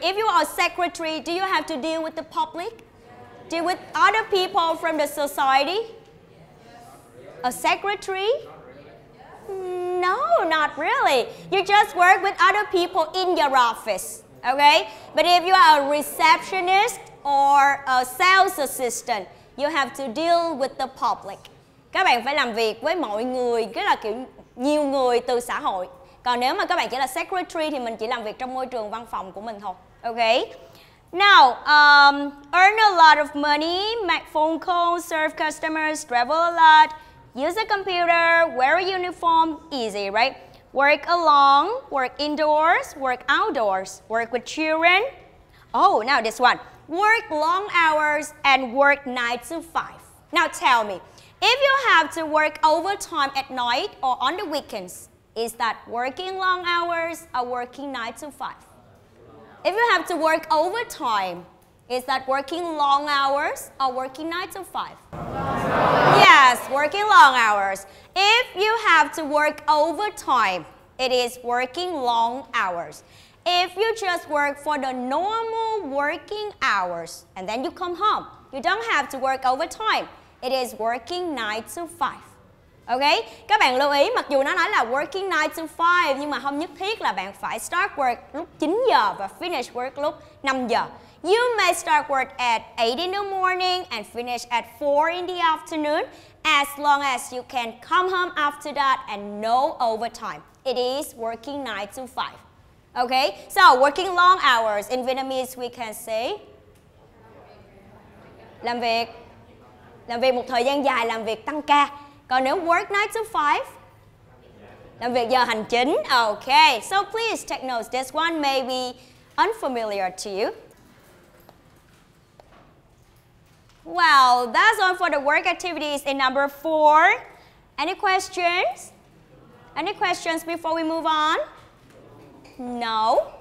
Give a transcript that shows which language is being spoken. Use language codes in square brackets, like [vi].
[en] If you are a secretary, do you have to deal with the public? Deal with other people from the society? A secretary? No, not really. You just work with other people in your office, okay? But if you are a receptionist or a sales assistant, you have to deal with the public. [vi] Các bạn phải làm việc với mọi người, cái là kiểu nhiều người từ xã hội. Còn nếu mà các bạn chỉ là secretary thì mình chỉ làm việc trong môi trường văn phòng của mình thôi, okay? [en] Now, earn a lot of money, make phone calls, serve customers, travel a lot, use a computer, wear a uniform, easy, right? Work alone, work indoors, work outdoors, work with children. Oh, now this one. Work long hours and work 9 to 5. Now tell me, if you have to work overtime at night or on the weekends, is that working long hours or working 9 to 5? If you have to work overtime, is that working long hours or working 9 to 5? Yes, working long hours. If you have to work overtime, it is working long hours. If you just work for the normal working hours and then you come home, you don't have to work overtime. It is working 9 to 5. Okay? [vi] Các bạn lưu ý, mặc dù nó nói là [en] working 9 to 5 [vi] nhưng mà không nhất thiết là bạn phải [en] start work [vi] lúc 9 giờ và [en] finish work [vi] lúc 5 giờ. [en] You may start work at 8 in the morning and finish at 4 in the afternoon as long as you can come home after that and no overtime. It is working 9 to 5. Okay? So, working long hours. In Vietnamese we can say [vi] làm việc một thời gian dài, làm việc tăng ca. Còn nếu [en] work 9 to 5, [vi] làm việc giờ hành chính. [en] Okay, so please take notes. This one may be unfamiliar to you. Well, that's all for the work activities in number 4. Any questions? Any questions before we move on? No?